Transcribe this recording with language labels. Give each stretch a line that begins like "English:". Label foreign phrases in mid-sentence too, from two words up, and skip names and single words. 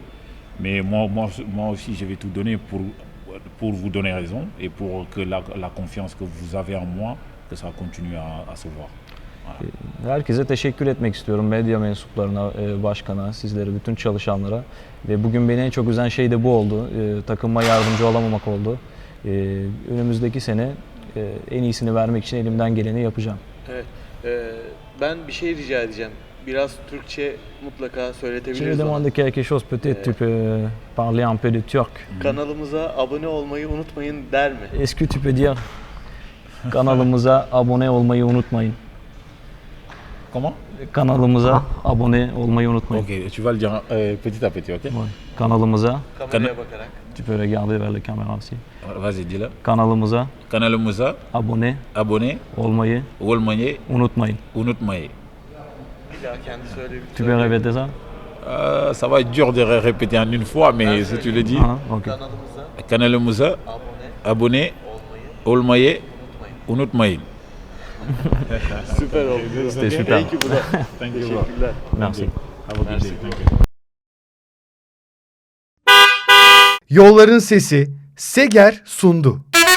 French: Mais moi aussi, je vais tout donner pour vous donner raison et pour que la confiance que vous avez en moi, que ça continue à se voir.
Turkish: Herkese teşekkür etmek istiyorum. Medya mensuplarına, başkana, sizlere, bütün çalışanlara. Ve bugün beni en çok üzen şey de bu oldu. Takıma yardımcı olamamak oldu. Önümüzdeki sene en iyisini vermek için elimden geleni yapacağım. Evet. Ben bir şey rica edeceğim. Biraz Türkçe mutlaka
French: Je vais
Turkish: söyletebiliriz bana.
French: demander quelque chose. Peut-être tu peux parler un peu de turc.
Turkish: Kanalımıza abone olmayı unutmayın der mi?
French: Est-ce que tu peux dire
Turkish: kanalımıza abone olmayı unutmayın?
French: Comment?
Turkish: Kanalımıza abone olmayı unutmayın.
French: Ok, tu vas le dire petit à petit, ok? Ouais.
Turkish: Kanalımıza, Kameraya bakarak.
French: tu peux regarder vers la caméra aussi. Vas-y, dis-le.
Turkish: Kanalımıza Kanalımıza abone abonné olmayı olmayı unutmayın. unutmayın. Bir daha kendi söyleyebilir.
French: Tu peux répéter ça? Ça va être dur de répéter en une fois, mais si tu le dis. Ah, ok.
Turkish: Kanalımıza Kanalımıza abone abonné olmayı olmayı unutmayın. unutmayın. Süper oldu.
French: C'était super.
English: Thank you bro. Thank you, bro.
Turkish: Teşekkürler.
French: Merci.
English: Have a good day. Thank you.
Turkish: Yolların Sesi Seger sundu.